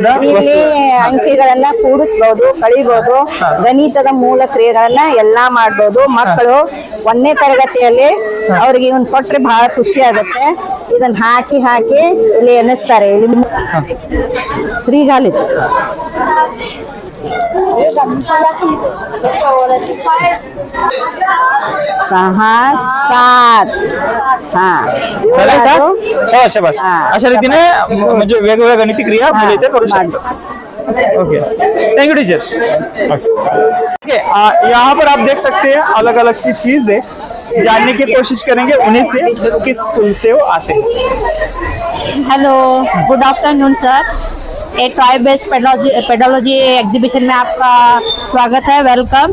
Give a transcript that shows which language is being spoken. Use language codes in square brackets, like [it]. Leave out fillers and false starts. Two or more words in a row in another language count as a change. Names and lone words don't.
[kn] ಇಲ್ಲಿ ಅಂಕಿಗಳನ್ನ ಕೂಡಿಸ್ಬೋದು ಕಳಿಬಹುದು ಗಣಿತದ ಮೂಲ ಕ್ರಿಯೆಗಳನ್ನ ಎಲ್ಲಾ ಮಾಡ್ಬೋದು ಮಕ್ಕಳು 1ನೇ ತರಗತಿಯಲ್ಲಿ ಅವ್ರಿಗೆ ಇವನ್ ಕೊಟ್ರೆ ಬಹಳ ಖುಷಿ ಆಗುತ್ತೆ ಇದನ್ನ ಹಾಕಿ ಇಲ್ಲಿ ಎನಿಸ್ತಾರೆ ಇಲ್ಲಿ ಶ್ರೀಗಾಲಿ [mr] अशा रीतीने म्हणजे वेगवेगळ्या गणिती क्रिया मुले इथे करू शकतात [en] okay thank you teacher [hi] यहाँ पर आप देख सकते हैं अलग अलग सी चीज है जानने की कोशिश करेंगे उन्हीं से किस स्कूल से वो आते हैं [en] hello good afternoon sir [hi] एक [en] toy based pedology exhibition [hi] में आपका स्वागत है, वेलकम।